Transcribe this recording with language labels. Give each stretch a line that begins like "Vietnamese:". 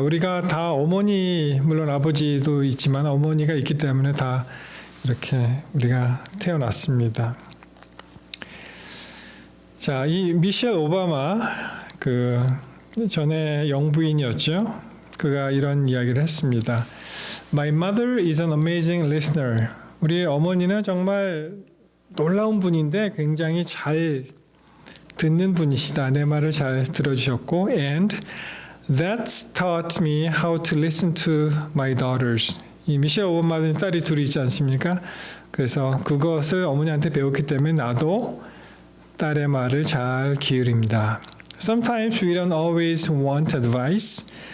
Korean: 우리가 다 어머니 물론 아버지도 있지만 어머니가 있기 때문에 다 이렇게 우리가 태어났습니다. 자, 이 미셸 오바마 그 전에 영부인이었죠. 그가 이런 이야기를 했습니다.
English: My mother is an amazing listener.
Korean: 우리 어머니는 정말 놀라운 분인데 굉장히 잘 듣는 분이시다. 내 말을 잘 들어주셨고
English: and that's taught me how to listen to my daughters.
Korean: 이 미셸 오바마는 딸이 둘이 있지 않습니까? 그래서 그것을 어머니한테 배웠기 때문에 나도 딸의 말을 잘 기울입니다.
English: Sometimes we don't always want advice.